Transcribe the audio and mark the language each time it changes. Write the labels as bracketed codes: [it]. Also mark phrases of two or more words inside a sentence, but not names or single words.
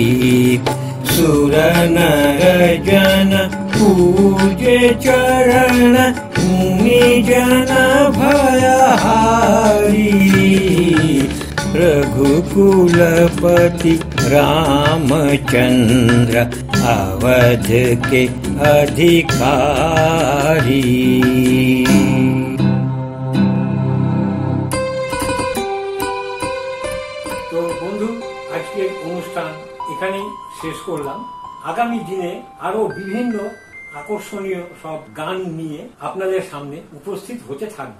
[hi] सुर नर जन पूजे चरण मुनि जन भयहारी। रघुकुलपति रामचंद्र अवध के अधिकारी। [bn] তো বন্ধু, আজকের অনুষ্ঠান এখানেই শেষ করলাম। আগামী দিনে আরো বিভিন্ন আকর্ষণীয় সব গান নিয়ে আপনাদের সামনে উপস্থিত হতে থাকবে।